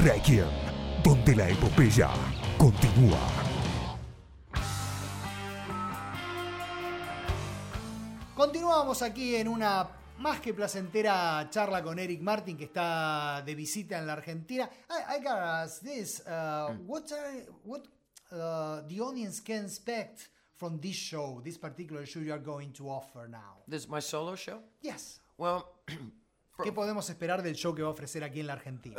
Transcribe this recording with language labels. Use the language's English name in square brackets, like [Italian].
[Spanish] Requiem, donde la epopeya continúa. Continuamos aquí en una más que placentera charla con Eric Martin, que está de visita en la Argentina. [English] I gotta ask this. What the audience can expect from this show, this particular show you are going to offer now? This my solo show? Yes. Well, [Spanish] ¿qué podemos esperar del show que va a ofrecer aquí en la Argentina?